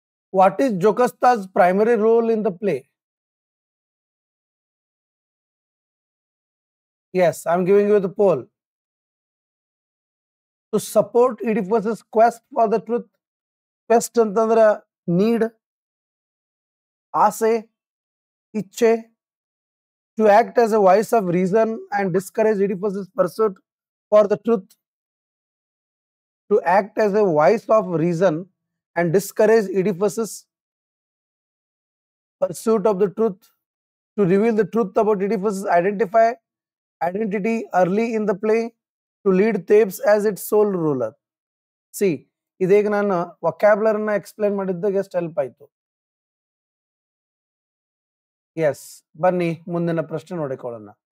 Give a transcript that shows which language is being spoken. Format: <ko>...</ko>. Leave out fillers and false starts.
<en>What is Jocasta's primary role in the play? Yes, I'm giving you the poll. To support Oedipus's quest for the truth.</en> <kn>Quest ಅಂತಂದ್ರೆ need, ಆಸೆ, ಇಚ್ಛೆ.</kn> <en>To act as a voice of reason and discourage Oedipus's pursuit for the truth. To act as a voice of reason and discourage Oedipus's pursuit of the truth, to reveal the truth about Oedipus' identity early in the play, to lead Thebes as its sole ruler.</en> <kn>See, ಇದೀಗ ನಾನು ವೊಕ್ಯಾಬ್ಯುಲರಿನ explain ಮಾಡಿದ್ದಾಗ ಎಷ್ಟು help ಆಯ್ತು. S, ಬನ್ನಿ ಮುಂದಿನ ಪ್ರಶ್ನೆ ನೋಡಿಕೊಳ್ಳೋಣ.</kn>